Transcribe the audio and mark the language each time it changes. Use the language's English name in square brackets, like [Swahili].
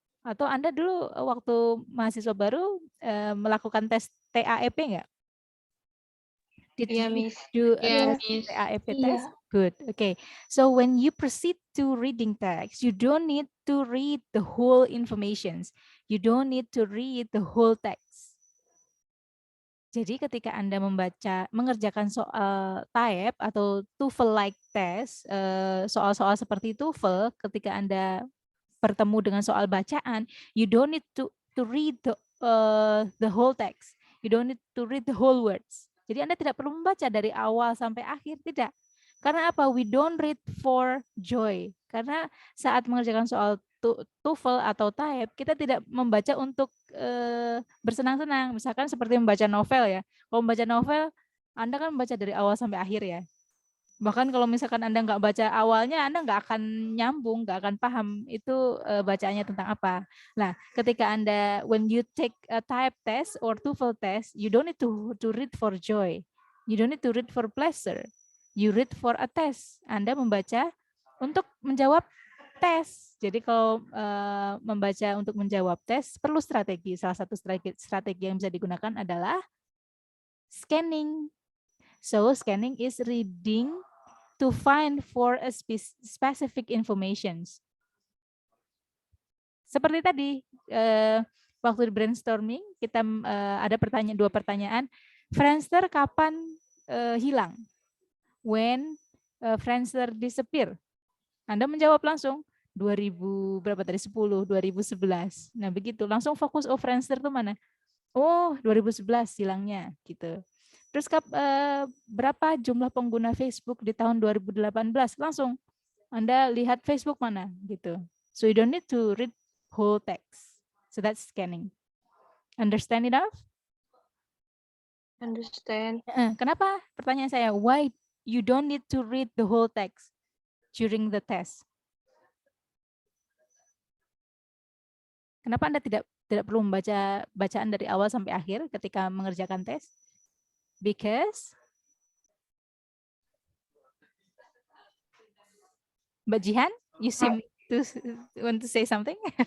[Indonesian] Atau Anda dulu waktu mahasiswa baru melakukan tes TAEP enggak? [English] Did [Indonesian] Iya, [English] you Miss. do a [Indonesian] Iya, [English] test, Miss. TAEP [Indonesian] Iya. [English] test? Good. Okay. So when you proceed to reading text, you don't need to read the whole informations. You don't need to read the whole text. [Indonesian] Jadi ketika Anda mengerjakan soal TAEP atau TOEFL-like test, soal-soal seperti TOEFL, ketika Anda bertemu dengan soal bacaan, [English] you don't need to read the whole text. You don't need to read the whole words. [Indonesian] Jadi Anda tidak perlu membaca dari awal sampai akhir, tidak. Karena apa? [English] We don't read for joy. [Indonesian] Karena saat mengerjakan soal TOEFL atau TAEP, kita tidak membaca untuk bersenang-senang. Misalkan seperti membaca novel ya. Kalau membaca novel, Anda kan membaca dari awal sampai akhir ya. Bahkan kalau misalkan Anda nggak baca awalnya, Anda nggak akan nyambung, nggak akan paham itu bacaannya tentang apa. Nah, ketika Anda, [English] when you take a TAEP test or TOEFL test, you don't need to read for joy. You don't need to read for pleasure. You read for a test. [Indonesian] Anda membaca untuk menjawab tes. Jadi kalau membaca untuk menjawab tes, perlu strategi. Salah satu strategi yang bisa digunakan adalah scanning. [English] So, scanning is reading to find for a specific informations. [Indonesian] Seperti tadi, waktu di brainstorming, kita ada dua pertanyaan. Friendster kapan hilang? [English] When Friendster disappear? [Indonesian] Anda menjawab langsung 2000 berapa tadi 10 2011. Nah, begitu. Langsung fokus Friendster itu mana? Oh, 2011 hilangnya gitu. Terus berapa jumlah pengguna Facebook di tahun 2018? Langsung Anda lihat Facebook mana gitu. [English] So you don't need to read whole text. So that's scanning. Understand enough? Understand. [Indonesian] Kenapa? Pertanyaan saya, [English] why you don't need to read the whole text during the test? [Indonesian] Kenapa Anda tidak perlu membaca bacaan dari awal sampai akhir ketika mengerjakan tes? [English] Because Mbak Jihan, you seem to want to say something.